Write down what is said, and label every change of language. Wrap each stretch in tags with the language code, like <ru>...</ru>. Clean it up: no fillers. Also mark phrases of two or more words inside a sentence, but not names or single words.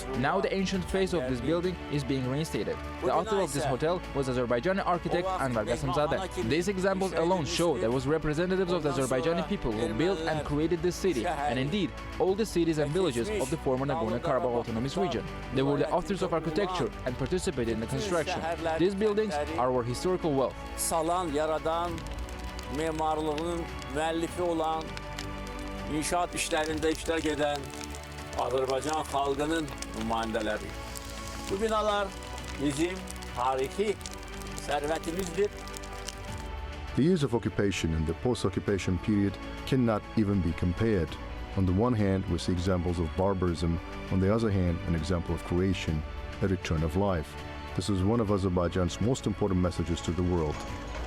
<en>Now the ancient face of this building is being reinstated. The author of this hotel was Azerbaijani architect Anvar Qasimzadeh. These examples alone show there was representatives of the Azerbaijani people who built and created this city, and indeed, all the cities and villages of the former Nagorno-Karabakh Autonomous Region. They were the authors of architecture and participated in the construction. These buildings are our historical wealth.</en> <az>Salan, yaradan, memarlığın müəllifi olan, inşaat işlərində iştirak edən Azərbaycan xalqının nümayəndələri. Bu binalar bizim tarixi sərvətimizdir.</az> <en>The years of occupation and the post-occupation period cannot even be compared. On the one hand, we see examples of barbarism, on the other hand, an example of creation, a return of life. This is one of Azerbaijan's most important messages to the world.</en>